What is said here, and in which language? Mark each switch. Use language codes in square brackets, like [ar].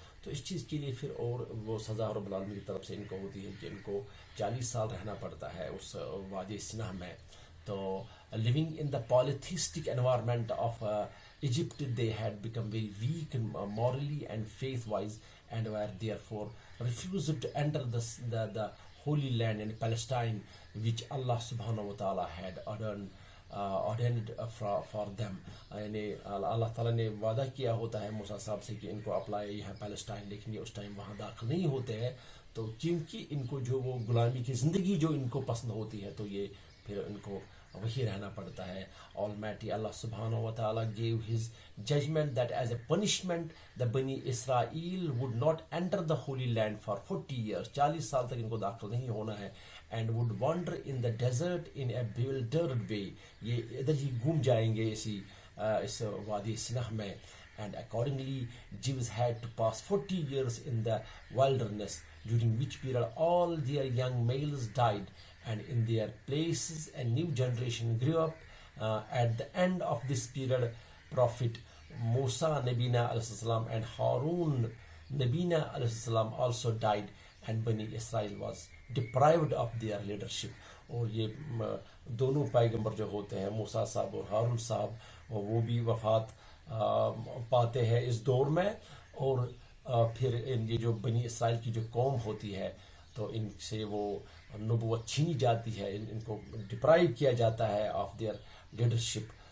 [ur] تو اس چیز کے لیے پھر اور وہ سزا رب العالمین کی طرف سے ان کو ہوتی ہے کہ ان کو 40 سال رہنا پڑتا ہے اس وادی سینا میں. تو [en] living in the polytheistic environment of Egypt, they had become very weak morally and faith-wise, and were therefore refused to enter the Holy Land in Palestine, which Allah subhanahu wa ta'ala had ordained for them. [ur] یعنی اللہ تعالیٰ نے وعدہ کیا ہوتا ہے موسیٰ صاحب سے کہ ان کو اپلائے یہاں پیلسٹائن, لیکن یہ اس ٹائم وہاں داخل نہیں ہوتے ہیں. تو کیونکہ ان کو جو وہ غلامی کی زندگی جو ان کو پسند ہوتی ہے تو یہ پھر ان کو وہی رہنا پڑتا ہے. [en] Almighty Allah subhanahu wa ta'ala gave his judgment that as a punishment the Bani Israel would not enter the Holy Land for 40 years. [ur] 40 سال تک ان کو داخل نہیں ہونا ہے, [en] and would wander in the desert in a bewildered way. [ur] یہ ادھر ہی گھوم جائیں گے اس وادی سنہ میں. [en] And accordingly Jews had to pass 40 years in the wilderness, during which period all their young males died, and in their places a new generation grew up. At the end of this period, Prophet Musa Nabina alayhi salam and Harun Nabina alayhi salam also died, and Bani Israel was deprived of their leadership. [ur] اور یہ دونوں پیغمبر جو ہوتے ہیں موسیٰ صاحب اور ہارون صاحب وہ بھی وفات پاتے ہیں اس دور میں. اور پھر یہ جو بنی اسرائیل کی جو قوم ہوتی ہے تو ان سے وہ نبوت چھینی جاتی ہے, ان کو ڈپرائیو کیا جاتا ہے [en] Of their leadership.